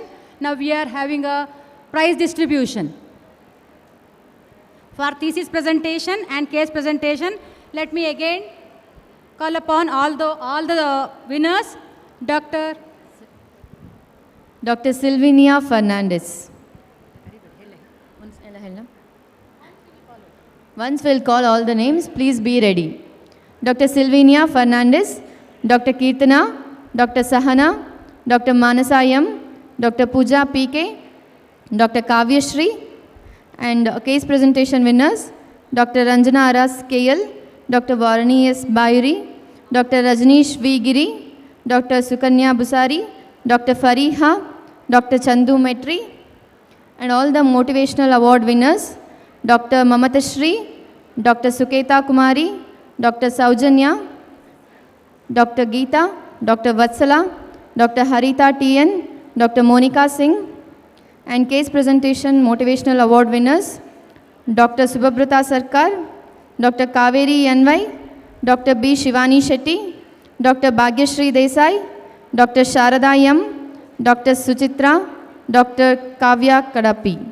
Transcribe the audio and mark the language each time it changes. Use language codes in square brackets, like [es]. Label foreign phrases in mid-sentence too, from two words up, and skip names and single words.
[en] Now we are having a prize distribution. For thesis presentation and case presentation, let me again call upon all the winners. Dr. Silvinia Fernandez. Once we'll call all the names, please be ready. Dr. Silvinia Fernandez, Dr. Kirtana, Dr. Sahana, Dr. Manasayam, Dr. Pooja PK, Dr. Kavya Shri, and case presentation winners, Dr. Ranjana Aras KL, Dr. Varani S. Bayuri, Dr. Rajneesh V. Giri, Dr. Sukanya Busari, Dr. Fariha, Dr. Chandu Metri, and all the motivational award winners, Dr. Mamata Shri, Dr. Suketa Kumari, Dr. Saujanya, Dr. Geeta, Dr. Vatsala, Dr. Harita TN, Dr. Monica Singh, and case presentation motivational award winners, Dr. Subhabrata Sarkar, Dr. Kaveri NY, Dr. B. Shivani Shetty, Dr. Bhagyashri Desai, Dr. Sharada M, Dr. Suchitra, Dr. Kavya Kadapi.